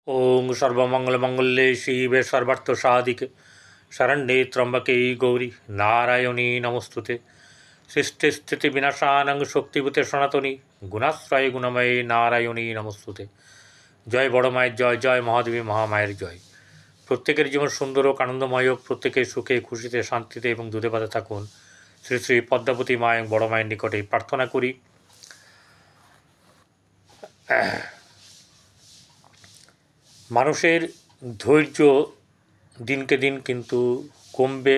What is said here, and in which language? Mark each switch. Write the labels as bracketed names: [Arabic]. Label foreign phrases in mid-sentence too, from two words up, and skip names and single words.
[Sanskrit] ओं सर्वमंगलमंगल्ये शिवे सर्वार्थसाधिके शरण्ये त्र्यंबके गौरी नारायणी नमोस्तुते। सृष्टिस्थितिविनाशानं शक्तिभूते सनातनी गुणाश्रये गुणमये नारायणी नमोस्तुते। [Bangla] জয় বড় माয়ের জয়, জয় মহাদেবী মহামায়ের জয়। প্রত্যেকের জীবন সুন্দর ও আনন্দময় হোক, প্রত্যেকের সুখে খুশিতে শান্তিতে এবং দুধে ভাতে থাকুন। শ্রী শ্রী পদ্মাবতী মা এবং বড় মায়ের নিকটে প্রার্থনা করি। মানুষের ধৈর্য দিনকে দিন কিন্তু কমবে।